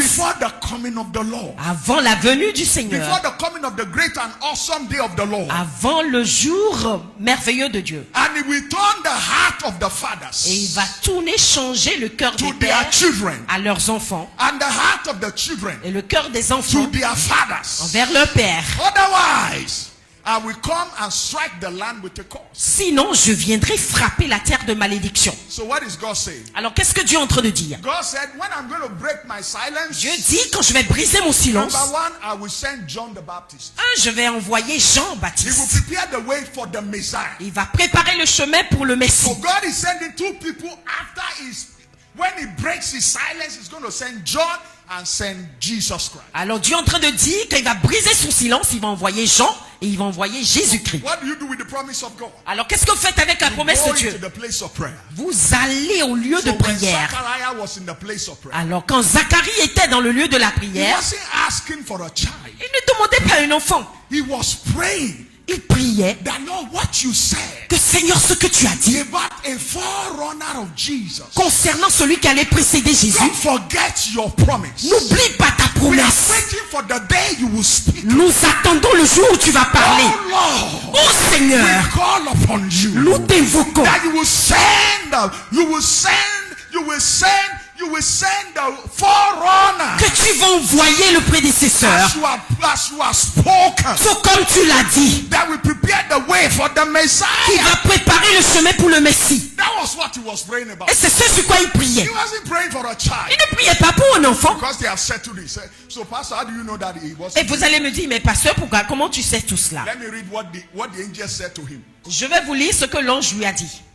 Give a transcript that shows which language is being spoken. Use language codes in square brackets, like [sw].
[en] before the coming of the Lord. [fr] avant la venue du [en] Before [fr] Seigneur, [en] the coming of the great and awesome day of the Lord. [fr] avant le jour merveilleux de Dieu. [en] And he will turn the heart of the [fr] Et il [en] fathers [fr] va tourner, changer le cœur [en] to [fr] des [en] their [fr] pères [en] children [fr] à leurs enfants [en] and the heart of the children [fr] et le cœur des [en] to [fr] enfants [en] their fathers. [fr] envers leur père. [en] Otherwise, I will come and strike the land with a curse. [fr] Sinon, je viendrai frapper la terre de malédiction. [en] So what is God saying? [fr] Alors, qu'est-ce que Dieu est en train de dire? [en] God said, when I'm going to break my silence, [fr] Dieu dit, quand je vais briser mon silence, [en] number one, I will send John the Baptist. [fr] je vais envoyer [en] He will [fr] Jean-Baptiste. [en] prepare the way for the Messiah. [fr] Il va préparer le chemin pour le [en] So [fr] Messie. [en] God is sending 2 people after his, when he breaks his silence, he's going to send John and send Jesus Christ. [fr] Alors Dieu est en train de dire qu'il va briser son silence, il va envoyer Jean et il va envoyer Jésus-Christ. [en] What do you do with the promise of God? [fr] Alors qu'est-ce que vous faites avec la promesse [en] Go [fr] de Dieu? [en] into the place of prayer. [fr] Vous allez au lieu de [en] So when [fr] prière. [en] Zachariah was in the place of prayer, [fr] Alors quand Zacharie était dans le lieu de la [en] he [fr] prière, [en] wasn't asking for a child. [fr] il ne demandait pas un enfant. [en] He was praying [fr] Il priait [en] that, Lord, what you said [fr] que Seigneur, ce que tu as dit [en] about a forerunner of Jesus. [fr] concernant celui qui allait précéder Jésus, [en] Don't forget your promise. [fr] n'oublie pas ta [en] We are [fr] promesse. [en] waiting for the day you will speak. [fr] Nous attendons le jour où tu vas parler. [en] Oh Lord, [fr] Oh [en] we [fr] Seigneur, [en] call upon you. [fr] nous t'invoquons. [en] That you will send, you will send, you will send, you you will send the forerunner. [fr] Que tu vas envoyer le prédécesseur. [en] As you have spoken. [fr] Tout comme tu l'as dit. [en] That will prepare the way for the Messiah. [fr] Qui va préparer le chemin pour le Messie. [en] That was what he was praying about. [fr] Et c'est ce sur quoi il priait. [en] He wasn't praying for a child. [fr] Il ne priait pas pour un enfant. [en] Because they have settled it. So pastor, how do you know that he was? [fr] Et vous allez me dire, mais pasteur, pourquoi, comment tu sais tout cela? [en] Let me read what the angel said to him. [fr] Je vais vous lire ce que l'ange lui a dit.